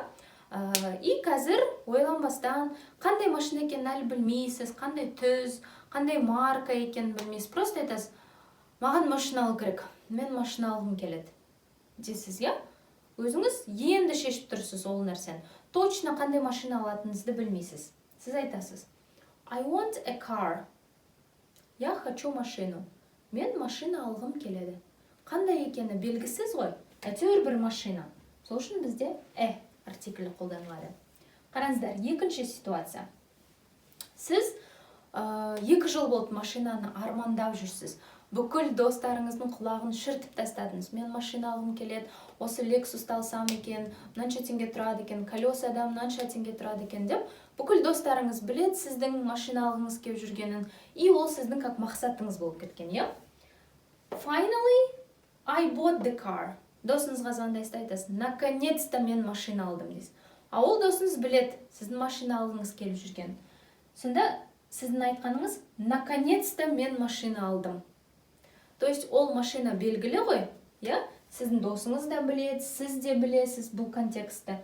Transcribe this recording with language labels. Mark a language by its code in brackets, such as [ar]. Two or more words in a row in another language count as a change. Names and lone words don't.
[kk] И қазір ойланбастан, қандай машина екенін әлі білмейсіз, қандай түз, қандай марка екенін білмейсіз. Просто айтасыз, маған машина алу керек, мен машина алғым келеді дейсіз, я? Өзіңіз енді шешіп тұрсыз ол нәрсені. Точно қандай машина алатыныңызды білмейсіз. Сіз айтасыз, [en] I want a car. [ru] Я хочу машину. [kk] Мен машина алғым келеді. Қандай екені белгісіз ғой, әйтеуір бір машина. Сол үшін бізде артиклі қолданылады. Қараңыздар, екінші ситуация. Сіз 2 жыл болды машинаны армандап жүрсіз. Бүкіл достарыңыздың құлағын шіртіп тастадыңыз. Мен машина алғым келеді, осы Lexus алсам екен, мынанша теңге тұрады екен, колесада мынанша теңге тұрады екен деп, бүкіл достарыңыз білет сіздің машина алғыңыз келіп жүргенін, и ол сіздің как мақсатыңыз болып кеткен, иә? [en] Finally, I bought the car. [kk] Досыңызға звондайсыз, айтасыз, наконец-то мен машина алдым дейсіз. А ол досыңыз білет сіздің машина алғыңыз келіп жүрген. Сонда сіздің айтқаныңыз, наконец-то мен машина алдым. [ru] То есть [kk] ол машина белгілі ғой, я? Сіздің досыңыз да білет, сіз де білесіз бұл контекстті.